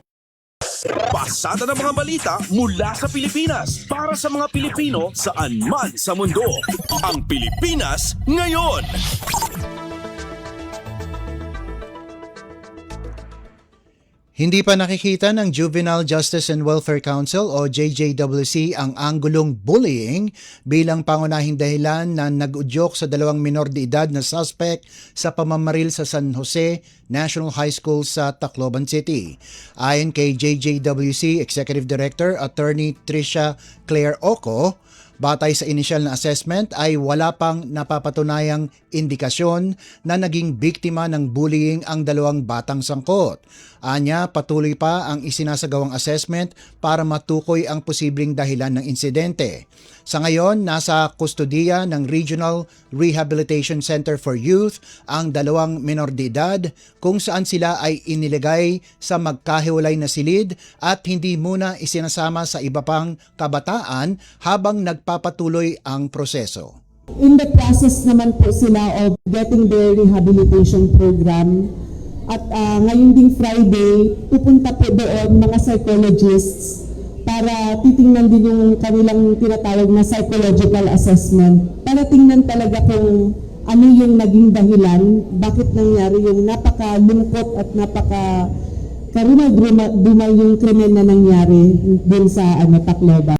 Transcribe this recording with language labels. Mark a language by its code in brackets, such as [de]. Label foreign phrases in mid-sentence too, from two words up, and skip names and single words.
[tl] Pasada ng mga balita mula sa Pilipinas para sa mga Pilipino saan man sa mundo. Ang Pilipinas ngayon. Hindi pa nakikita ng Juvenile Justice and Welfare Council o JJWC ang anggulong bullying bilang pangunahing dahilan na nag-udyok sa 2 minor de edad na suspect sa pamamaril sa San Jose National High School sa Tacloban City. Ayon kay JJWC Executive Director Attorney Tricia Claire Oco, batay sa inisyal na assessment ay wala pang napapatunayang indikasyon na naging biktima ng bullying ang 2 batang sangkot. Anya, patuloy pa ang isinasagawang assessment para matukoy ang posibleng dahilan ng insidente. Sa ngayon, nasa kustodiya ng Regional Rehabilitation Center for Youth ang 2 minor de edad kung saan sila ay iniligay sa magkahiwalay na silid at hindi muna isinasama sa iba pang kabataan habang nagpapatuloy ang proseso. [en] In the process [tl] naman po sila [en] of getting their rehabilitation program. [tl] At ngayon ding Friday, pupunta po doon mga psychologists para titingnan din yung kanilang tinatawag na [en] psychological assessment. [tl] Para tingnan talaga kung ano yung naging dahilan, bakit nangyari yung napakalungkot at karumay yung krimen na nangyari dun sa Tacloban.